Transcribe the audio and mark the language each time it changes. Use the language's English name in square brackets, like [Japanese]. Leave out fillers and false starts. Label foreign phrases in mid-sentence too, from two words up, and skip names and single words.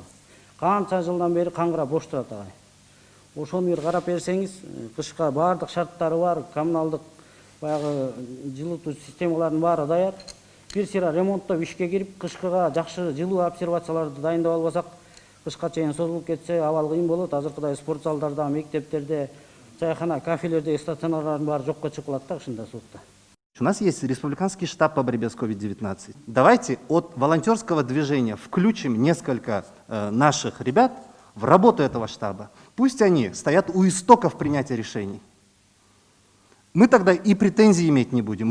[Kyrgyz] Канча жылдан бери каңгырап бош турат агай. Ошону бир карап берсеңиз, кышка баардык шарттары бар, коммуналдык баягы жылытуу системаларынын баары даяр. Бир сыйра ремонттоп ишке кирип, кышкыга жакшы жылуу обсервацияларды дайындап албасак, кышка чейин созулуп кетсе абал кыйын болот. Азыркыдай спорт залдарда, мектептерде, чайхана, кафелерде стационарлардын баары жокко чыгып калат да ушундай суукта. [Russian] У нас есть республиканский штаб по борьбе с COVID-19. Давайте от волонтерского движения включим несколько наших ребят в работу этого штаба. Пусть они стоят у истоков принятия решений. Мы тогда и претензий иметь не будем.